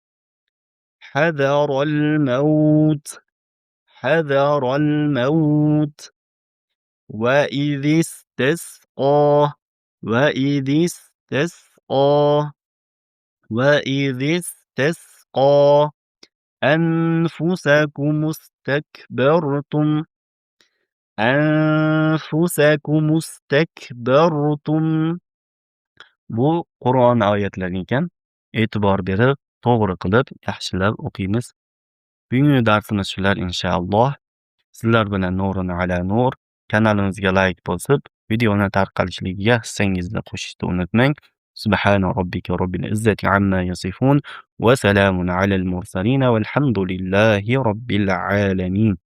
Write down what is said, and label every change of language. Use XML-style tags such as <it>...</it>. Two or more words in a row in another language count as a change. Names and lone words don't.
<ar>حذر الموت حذر الموت وإذ استسقى وإذ استسقى وإذ استسقى أنفسكم استكبرتم أنفسكم استكبرتم</ar> <uz>Bu Qur'on oyatlari ekan. E'tibor berib, to'g'ri qilib, yaxshilab o'qiymiz. Bugungi darsimiz shular inshaalloh. Sizlar bilan Nurun ala Nur kanalimizga like bosib, videoni tarqalishligiga hissangizni qo'shishni unutmang.</uz> <ar>سبحان ربك رب العزة عما يصفون وسلام على المرسلين والحمد لله رب العالمين.</ar>